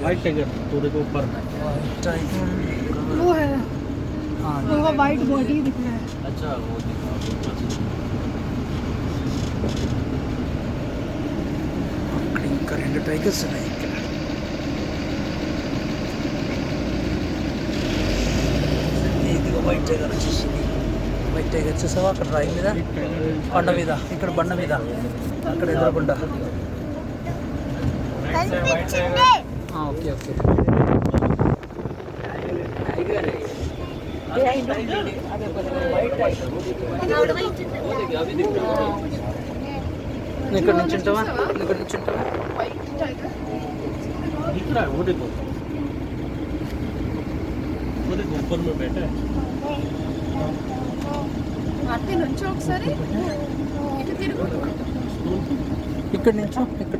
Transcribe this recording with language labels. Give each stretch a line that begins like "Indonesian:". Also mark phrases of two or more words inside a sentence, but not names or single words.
English: white tiger
Hindi: तो देखो ऊपर
English: white tiger
Hindi: वो है हाँ, वो
English: white body
Hindi: दिख रहा है अच्छा वो दिखा
Telugu: అక్కడ ఇంకా రెండు టైగర్స్ ఉన్నాయి ఇక్కడ ఇదిగో
English: white tiger
Telugu: వచ్చేసింది
English: white tiger
Telugu: చూసావా అక్కడ రాయి మీద బండ మీద ఇక్కడ బండ మీద అక్కడ ఎదురకుండా
English: okay okay
Telugu: నువ్వు ఇక్కడ నుంచి ఉంటావా నువ్వు ఇక్కడ నుంచి ఉంటావా
Hindi: दिख रहा है वो देखो ऊपर में बैठा है
Telugu: అత్తే నుంచో ఒకసారి ఇటు తిరుగు ఇక్కడ నుంచో ఇక్కడ